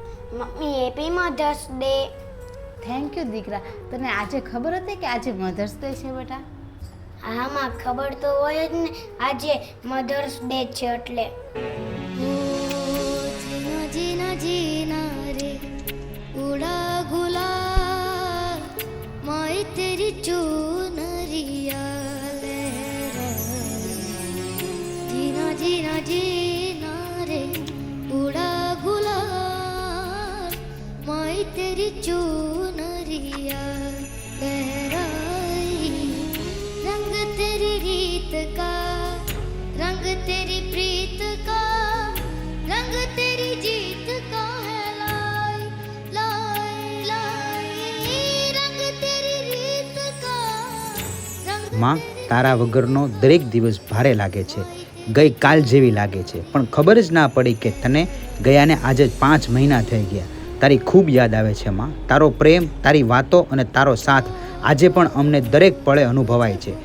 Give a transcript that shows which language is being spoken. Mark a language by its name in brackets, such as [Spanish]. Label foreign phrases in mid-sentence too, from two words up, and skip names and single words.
[English] Mummy Happy Mother's Day. Thank you [Gujarati] દીકરા. તને આજે ખબર હતી કે આજે [English] Mother's Day [Gujarati] છે બેટા? હા માં, ખબર તો હોય જ ને, આજે [English] Mother's Day [Gujarati] છે એટલે. [Hindi] जीना जीना जीना रे उड़ा गुलाल माई तेरी चुनरिया लहराए जीना जीना जीना रे उड़ा गुलाल माई तेरी चुनरिया लहराए रंग तेरी रीत का रंग तेरी प्रीत का रंग तेरी जीत का है लाई लाई लाई रंग तेरी रीत का रंग [Gujarati] માં, તારા વગરનો દરેક દિવસ ભારે લાગે છે, ગઈ કાલ જેવી લાગે છે, પણ ખબર જ ના પડી કે તને ગયાને આજે જ 5 મહિના થઈ ગયા. તારી ખૂબ યાદ આવે છે માં. તારો પ્રેમ, તારી વાતો અને તારો સાથ આજે પણ અમને દરેક પળે અનુભવાય છે.